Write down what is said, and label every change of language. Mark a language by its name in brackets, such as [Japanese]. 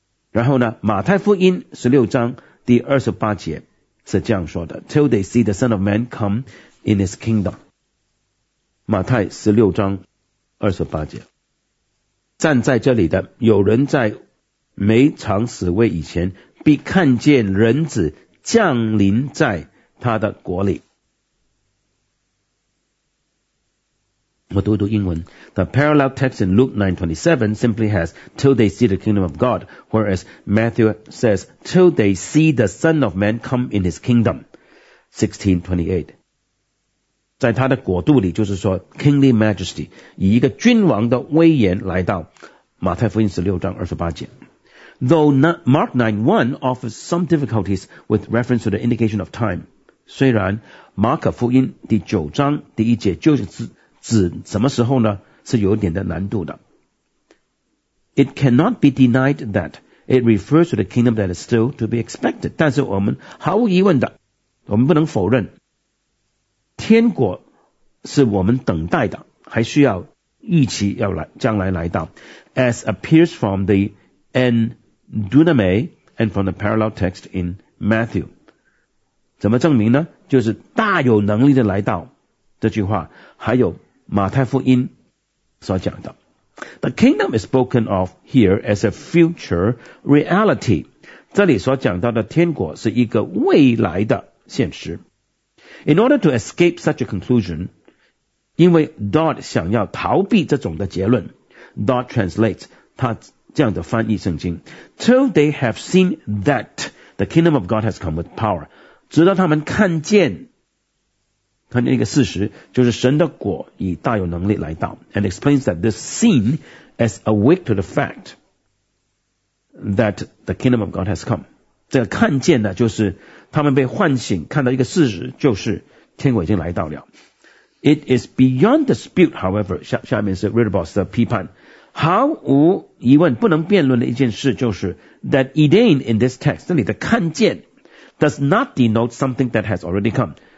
[Chinese] 然后呢马太福音十六章第二十八节是这样说的 [English] Till they see the Son of Man come in his kingdom [Chinese] 马太十六章二十八节站在这里的，有人在没尝死味以前，必看见人子降临在他的国里。我读读英文。 [English] The parallel text in Luke 9:27 simply has, till they see the kingdom of God, whereas Matthew says, till they see the Son of Man come in his kingdom. [Chinese] 16:28. 在他的国度里，就是说 kingly majesty, 以一个君王的威严来到，马太福音16:28。 [English] Though Mark 9:1 offers some difficulties with reference to the indication of time, [Chinese] 虽然马可福音第九章第一节就是指什么时候呢？是有点的难度的。 [English] It cannot be denied that it refers to the kingdom that is still to be expected. [Chinese] 但是我们毫无疑问的，我们不能否认，天国是我们等待的，还需要预期要来，将来来到。 [English] As appears from the endunamai and from the parallel text in Matthew. [Chinese] 怎么证明呢？就是大有能力的来到这句话，还有马太福音所讲的。 [English] The kingdom is spoken of here as a future reality. [Chinese] 这里所讲到的天国是一个未来的现实。 [English] In order to escape such a conclusion, [Chinese] 因为 Dodd 想要逃避这种的结论， [English] Dodd translates, [Chinese] 他这样的翻译圣经， [English] Till they have seen that the kingdom of God has come with power, [Chinese] 直到他们看见他那个事实，就是神的果以大有能力来到。 [English] And explains that this scene is awake to the fact that the kingdom of God has come. [Chinese] 这个看见呢，就是他们被唤醒，看到一个事实，就是天国已经来到了。 [English] It is beyond dispute, however, [Chinese] 下面是 Ritterboss 的批判。毫无疑问，不能辩论的一件事就是 [English] that Eden in this text, [Chinese] 这里的看见 [English] does not denote something that has already come.